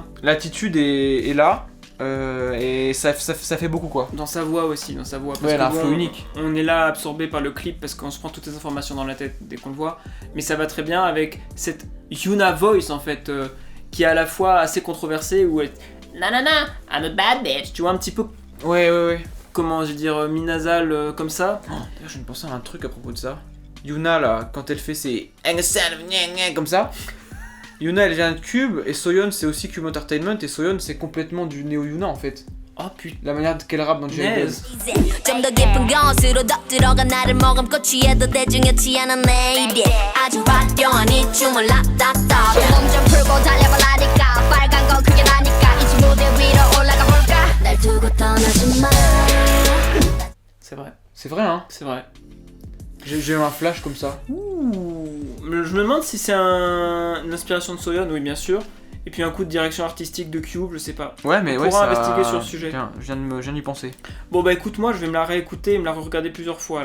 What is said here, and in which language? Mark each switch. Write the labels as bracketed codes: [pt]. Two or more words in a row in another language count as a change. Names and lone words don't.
[fr] l'attitude est là, et ça fait beaucoup quoi. Dans sa voix aussi, dans sa voix. Parce Ouais, elle a un que flow unique. On est là absorbé par le clip parce qu'on se prend toutes les informations dans la tête dès qu'on le voit. Mais ça va très bien avec cette Yuna voice en fait, qui est à la fois assez controversée où elle. Nanana, [en] I'm a bad bitch. [fr] Tu vois, un petit peu, Ouais. comment je veux dire, mi-nasal comme ça. D'ailleurs, je viens de penser à un truc à propos de ça. Yuna là, quand elle fait ses comme ça. Yuna elle vient de Cube et Soyeon c'est aussi Cube Entertainment et Soyeon c'est complètement du Neo Yuna en fait. Oh putain. La manière qu'elle rappe dans J.I. Naise. [ko] 좀 더 깊은 것으로 더 들어가 나를 머금고 취해도 대중이지 않은 내 입에 아주 화려한 이 춤을 라따따 몸좀 풀고 달려볼라니까 빨간 건 그게 나니까 이제 무대 위로 올라가 볼까 날 두고 떠나지 마 [fr] C'est vrai, C'est vrai hein. c'est vrai. J'ai eu un flash comme ça. Ouh. Je me demande si c'est une inspiration de Soyeon, oui bien sûr. Et puis un coup de direction artistique de Cube, je sais pas. Ouais mais On ouais pourra ça... investiguer sur le sujet. Tiens, je viens d'y penser. Bon bah écoute, moi je vais me la réécouter et me la regarder plusieurs fois là.